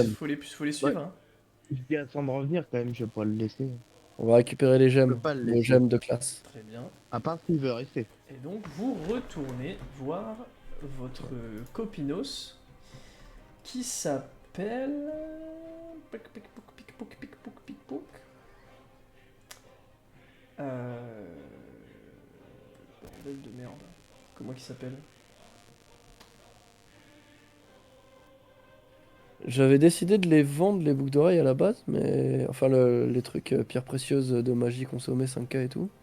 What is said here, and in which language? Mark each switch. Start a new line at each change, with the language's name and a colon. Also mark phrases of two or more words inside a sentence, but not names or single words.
French: gemmes. faut les suivre. Hein. Je dis à Sam de revenir quand même, je vais pas le laisser. On va récupérer les Je peux gemmes, pas le nos laisser. gemmes de classe. Très bien. À part s'il veut rester. Et donc, vous retournez voir votre copinos qui s'appelle. Pic, pic, poc, pic, poc, pic, poc, pic, poc. Bordel de merde. Comment il s'appelle? J'avais décidé de les vendre, les boucles d'oreilles à la base, mais. Enfin, les trucs pierres précieuses de magie consommées 5K et tout.